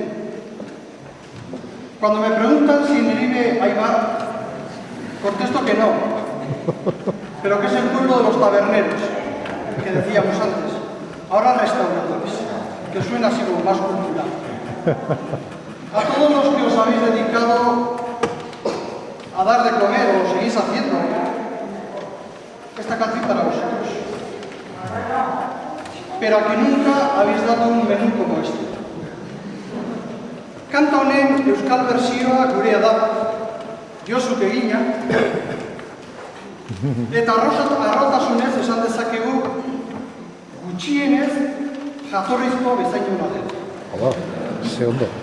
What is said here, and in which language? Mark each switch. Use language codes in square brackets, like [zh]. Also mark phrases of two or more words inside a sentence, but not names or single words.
[es] Cuando me preguntan si en el IBE hay bar, contesto que no, pero que es el pueblo de los taberneros, que decíamos antes, ahora restauradores, que suena así como más cultural. A todos los que os habéis dedicado a dar de comer o lo seguís haciendo, esta canción para vosotros. Pero a que nunca habéis dado un menú como este. [eu] Kanta honen euskal bertsioa gurea da, Josu egina, eta arrotasunez esan dezakegu gutxienez jatorrizko bezainuna dela. Hala, ze ondo.